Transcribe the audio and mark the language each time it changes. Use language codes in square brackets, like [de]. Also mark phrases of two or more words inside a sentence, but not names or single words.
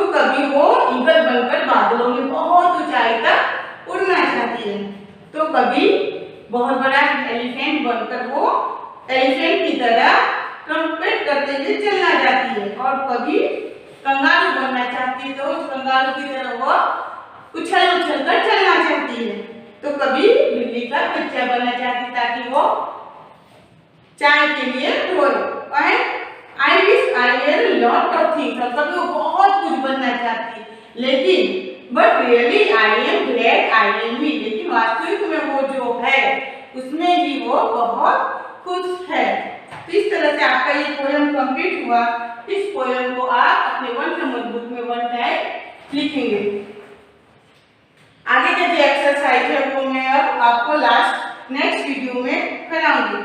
[hi] कभी वो ईगल बनकर बादलों में बहुत ऊंचाई तक उड़ना चाहती है, तो कभी बहुत बड़ा एलिफेंट बनकर वो एलिफेंट की तरह ट्रम्पेट करते हुए चलना चाहती है, और कभी कंगारू बनना चाहती है तो उस कंगारू की तरह वो उछल उछल कर चलना चाहती है, तो कभी बिल्ली का बच्चा बनना चाहती है ताकि वो चाय के लिए रोए। [en] I wish I were a lot of things. [hi] और कभी वो बहुत कुछ बनना चाहती है, लेकिन [en] but really I am glad I am me. [hi] लेकिन वास्तविक में वो जो है उसमें भी वो बहुत खुश है। तो इस तरह से आपका ये [en] poem complete [hi] हुआ। इस पोएम को आप अपने 1 नंबर बुक में 1 टाइम लिखेंगे। आगे का जो एक्सरसाइज है वो मैं अब आपको [en] next video [hi] में कराऊंगी।